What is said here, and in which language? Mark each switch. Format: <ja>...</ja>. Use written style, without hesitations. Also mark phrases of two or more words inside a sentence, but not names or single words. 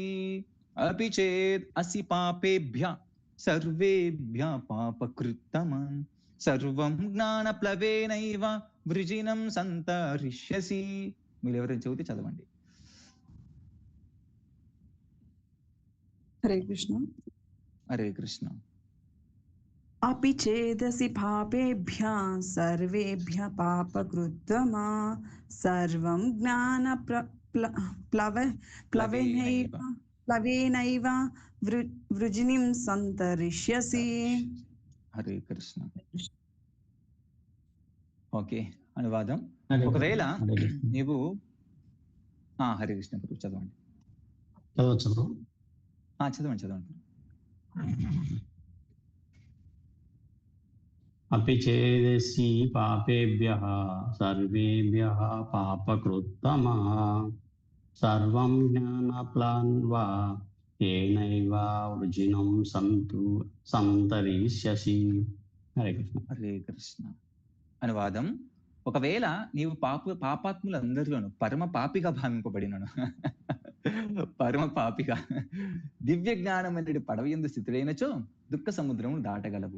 <sa>అపి చేద్ అసి పాపేభ్యः సర్వేభ్యः పాపకృత్తమా సర్వం జ్ఞానప్లవేనైవ వృజినం సంతరిష్యసి.</sa> <te>మీరు ఎవరైనా చదివితే చదవండి. హరే కృష్ణ. హరే కృష్ణ.</te> <sa>अपि चेदसि पापेभ्यः सर्वेभ्यः पापकृत्तमा सर्वं ప్లవేనైవ प्लवेनैव वृजिनीं सन्तरिष्यसि.</sa> <te>సంతరిష్యసి. హరే కృష్ణ. ఓకే, అనువాదం. హరే ఒకవేళ హరే కృష్ణ. నీవు హరే కృష్ణ గురు చదవండి. చదవచ్చు బ్రో. చదవండి చదవండి.</te> <sa>अपि चेदसि पापेभ्यः सर्वेभ्यः पापकृत्तमः सर्वं ज्ञानप्लान्वा येनैव वृजिनं సంతరిష్యసి.</sa> <te>హరే కృష్ణ. హరే కృష్ణ. అనువాదం. ఒకవేళ నీవు పాపాత్ములందరిలోను పరమ పాపిగా భావింపబడినను పరమ పాపిగా దివ్య జ్ఞానం అనేది పడవ ఎందు స్థితులైనచో దుఃఖ సముద్రము దాటగలవు.</te>